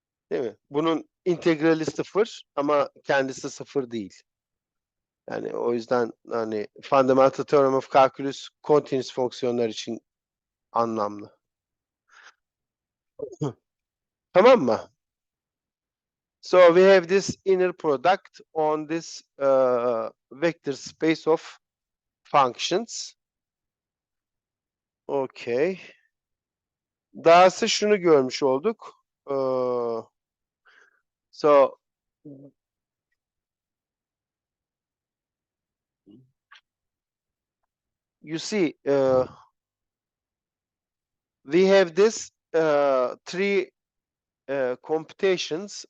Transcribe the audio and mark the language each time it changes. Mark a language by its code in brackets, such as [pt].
[tr] Değil mi? Bunun integrali 0 ama kendisi 0 değil. Yani o yüzden hani [en] fundamental theorem of calculus continuous [tr] fonksiyonlar için anlamlı. Tamam mı? [en] So we have this inner product on this vector space of functions. Okay. [tr] Dahası şunu görmüş olduk. [en] So you see, we have this three computations.